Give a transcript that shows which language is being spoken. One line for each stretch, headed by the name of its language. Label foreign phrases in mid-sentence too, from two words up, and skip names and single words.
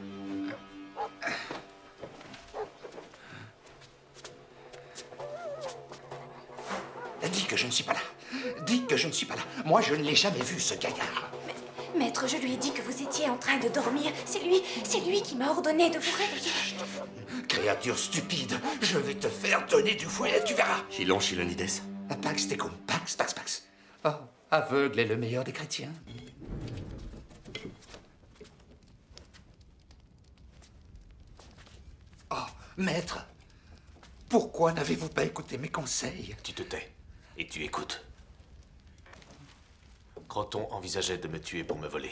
French: Dis que je ne suis pas là. Dis que je ne suis pas là. Moi, je ne l'ai jamais vu, ce gaillard. Maître, je lui ai dit que vous étiez en train de dormir. C'est lui qui m'a ordonné de vous réveiller. Créature stupide, je vais te faire donner du fouet, tu verras. Chilon Chilonides.
Latin: Pax tecum, pax, pax, pax.
French: Oh, aveugle est le meilleur des chrétiens. Oh, maître, pourquoi n'avez-vous pas écouté mes conseils? Tu te tais et tu écoutes. Croton envisageait de me tuer pour me voler.